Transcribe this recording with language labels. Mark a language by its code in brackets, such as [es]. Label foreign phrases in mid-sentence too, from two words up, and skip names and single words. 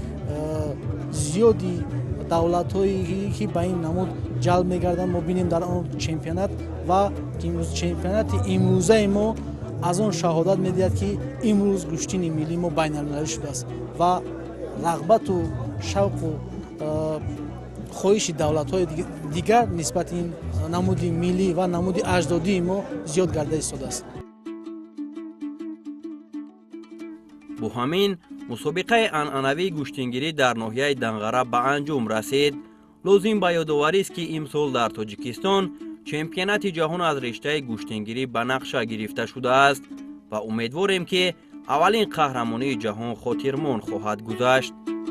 [fa] زیادی دولت‌هایی که به این نمود جلب می‌گردند ما بینیم در آن چمپیونات و چمپیونات امروزه ما از آن شهادت می‌دهد که امروز گوشتین ملی ما بین‌المللی شده است و رغبت و شوق و خواهش دولت‌های دیگر نسبت این نمود ملی و نمود اجدادی ما زیاد گرده ایستاده است. [tg] бо ҳамин мусобиқаи анъанавии гӯштингирӣ дар ноҳияи данғара ба анҷом расид. лозим ба ёдоварист ки имсол дар тоҷикистон чемпионати ҷаҳон аз риштаи гӯштингирӣ ба нақша гирифта шудааст ва умедворем ки аввалин қаҳрамонии ҷаҳон хотирмон хоҳад гузашт.